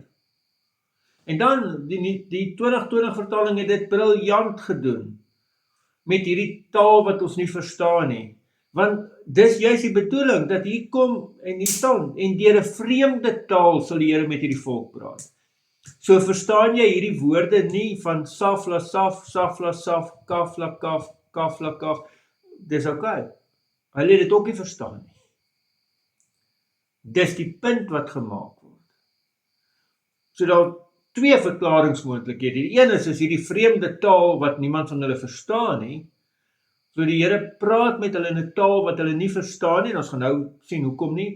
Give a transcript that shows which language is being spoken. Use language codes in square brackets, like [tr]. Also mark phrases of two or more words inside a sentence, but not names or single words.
[af] En dan, die 2020 vertaling het dit briljant gedoen, met hierdie taal wat ons nie verstaan nie. Want dis juist die bedoeling, dat hier kom en hier staan, en deur 'n vreemde taal sal die Here met hierdie volk praat. So verstaan jy hierdie woorde nie van saf la saf, saf la saf, kaf la kaf, kaf la kaf, dis okay. Hulle het dit ook nie verstaan nie. Dis die punt wat gemaak word. So daar twee verklaringsmoontlikhede. Die een is hierdie vreemde taal wat niemand van hulle verstaan nie. So die Here praat met hulle in 'n taal wat hulle nie verstaan nie, en ons gaan nou sien hoekom nie.